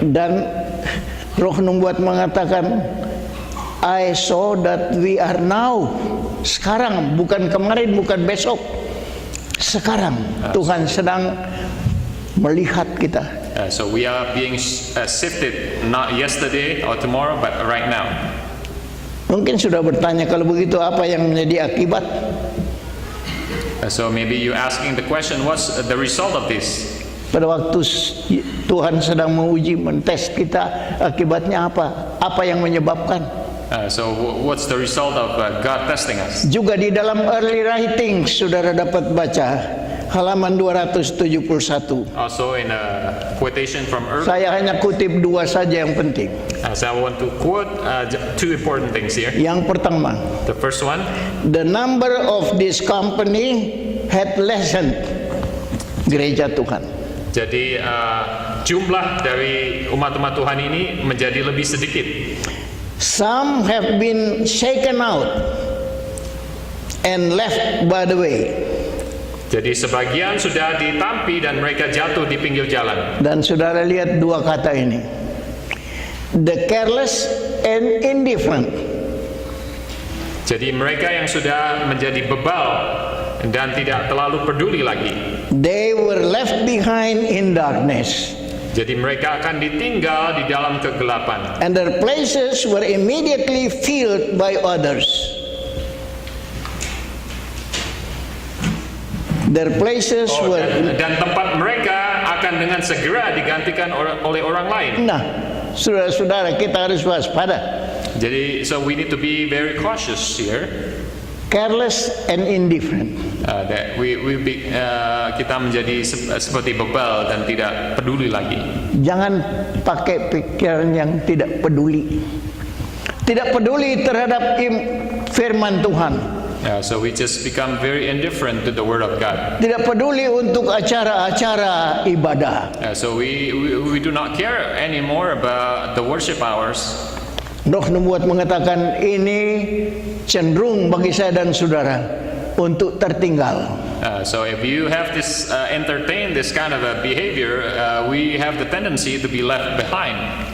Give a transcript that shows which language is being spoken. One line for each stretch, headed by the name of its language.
Indonesian: Dan Roh Nubuat mengatakan,
English: I saw that we are now,
Indonesian: sekarang, bukan kemarin, bukan besok, sekarang Tuhan sedang melihat kita.
English: So we are being sifted not yesterday or tomorrow but right now.
Indonesian: Mungkin sudah bertanya, kalau begitu apa yang menjadi akibat?
English: So maybe you asking the question, what's the result of this?
Indonesian: Pada waktu Tuhan sedang menguji, mentes kita, akibatnya apa? Apa yang menyebabkan?
English: So what's the result of God testing us?
Indonesian: Juga di dalam early writing, saudara dapat baca halaman 271.
English: Also in a quotation from earlier.
Indonesian: Saya hanya kutip dua saja yang penting.
English: So I want to quote two important things here.
Indonesian: Yang pertama,
English: The first one, the number of this company had lessened.
Indonesian: Gereja Tuhan. jadi jumlah dari umat-umat Tuhan ini menjadi lebih sedikit.
English: Some have been shaken out and left by the way.
Indonesian: Jadi sebagian sudah ditampi dan mereka jatuh di pinggir jalan. Dan saudara lihat dua kata ini,
English: the careless and indifferent.
Indonesian: Jadi mereka yang sudah menjadi bebal dan tidak terlalu peduli lagi.
English: They were left behind in darkness,
Indonesian: Jadi mereka akan ditinggal di dalam kegelapan.
English: and their places were immediately filled by others. Their places were.
Indonesian: Dan tempat mereka akan dengan segera digantikan oleh orang lain. Nah, saudara-saudara, kita harus waspada.
English: Jadi so we need to be very cautious here. Careless and indifferent.
Indonesian: That kita menjadi seperti bebal dan tidak peduli lagi. Jangan pakai pikiran yang tidak peduli. Tidak peduli terhadap firman Tuhan.
English: So we just become very indifferent to the Word of God.
Indonesian: Tidak peduli untuk acara-acara ibadah.
English: So we do not care anymore about the worship hours.
Indonesian: Roh Nubuat mengatakan ini cenderung bagi saya dan saudara untuk tertinggal.
English: So if you have this entertain this kind of a behavior, we have the tendency to be left behind.